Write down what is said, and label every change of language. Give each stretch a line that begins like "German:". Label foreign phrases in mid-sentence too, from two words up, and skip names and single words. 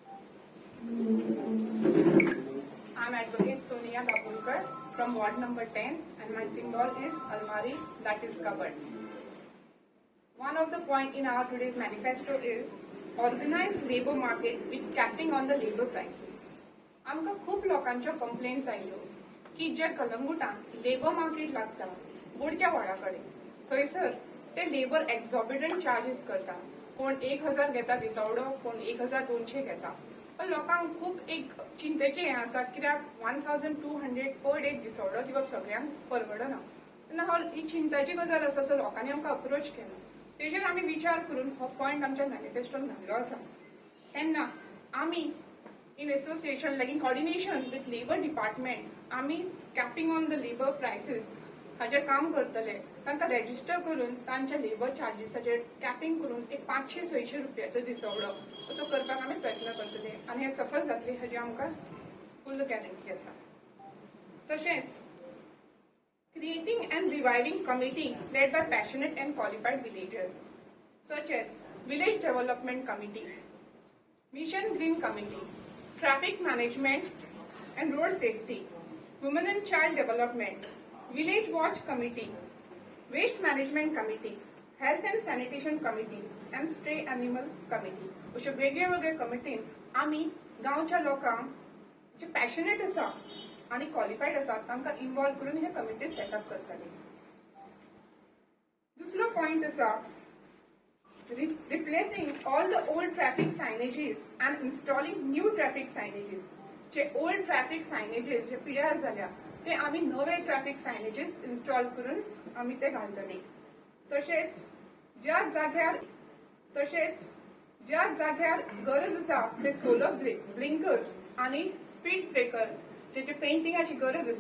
English: I'm Advocate Sonia Kapulkar from Ward number 10 and my symbol is Almari, that is cupboard. One of the points in our today's manifesto is organized labor market with capping on the labor prices.
Konkani: आमकां खूप लोकांच्यो कंप्लेंट्स आयल्यो की जे कलंगुटान
English: labour market
Konkani: लागता बोडक्या वाडा कडेन थंयसर ते लेबर
English: exorbitant charges
Konkani: करता. कोण 1000 घेता दिसवडो, कोण 1200 घेता. पण लोकांक खूप एक चिंतेचे हे आसा कित्याक 1200
English: per day
Konkani: दिसवडो दिवप सगळ्यांक परवडना. तेन्ना ही चिंताची गजाल आसा. सो लोकांनी आमकां अप्रोच केलो. तेजेर आमी विचार करून हो पॉयंट आमच्या मॅनिफेस्टोन घाल्लो आसा. तेन्ना आमी
English: in association, like in coordination with labor department, आमी capping on the labor prices
Konkani: हाजेर काम करतले. तांकां रेजिस्टर करून तांच्या लेबर चार्जीसाचेर कॅपिंग करून एक 500-600 रुपयाचो दिसवडो असो करपाक आमी प्रयत्न करतले आनी हे सफल जातले हाजी आमकां
English: full guarantee
Konkani: आसा.
English: तशेंच creating and reviving committee led by passionate and qualified villagers such as village development committees, mission green committee, traffic management and road safety, women and child development, village watch committee, waste management committee, health and sanitation committee and stray animals committee.
Konkani: अशे वेगळे वेगळे कमिटीन आमी गांवच्या लोकांक जे पॅशनेट आसा आनी क्वॉलिफाईड आसा तांकां इन्वॉल्व करून हे कमिटी सेटअप करतले. दुसरो पॉइंट आसा
English: replacing all the old traffic signages and installing new traffic signages.
Konkani: जे
English: old traffic signages
Konkani: जे पिड्यार झाल्या ते आम्ही नवे
English: traffic signages install
Konkani: करून आम्ही ते घालतले. तशेंच ज्या जाग्यार गरज आसा ते
English: solar blinkers
Konkani: आणि
English: speed breaker
Konkani: जे पेंटिंगाची गरज आसा.